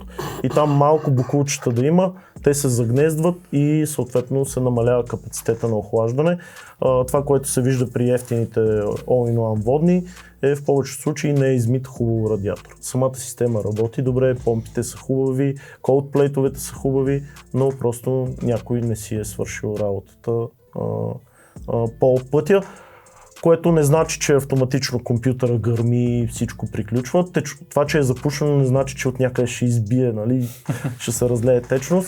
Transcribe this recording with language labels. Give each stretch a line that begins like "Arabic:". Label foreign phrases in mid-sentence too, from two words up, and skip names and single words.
Bulgarian: И там малко бокулчета да има, те се загнездват и съответно се намалява капацитета на охлаждане. Това, което се вижда при ефтините All-in-One водни, е в повечето случаи не е измит хубаво радиатор. Самата система работи добре, помпите са хубави,
English: cold plate-
Bulgarian: овете са хубави, но просто някой не си е свършил работата по пътя. Което не значи, че автоматично компютъра гърми и всичко приключва. Това, че е запушено, не значи, че от някъде ще избие, нали, ще се разлее течност.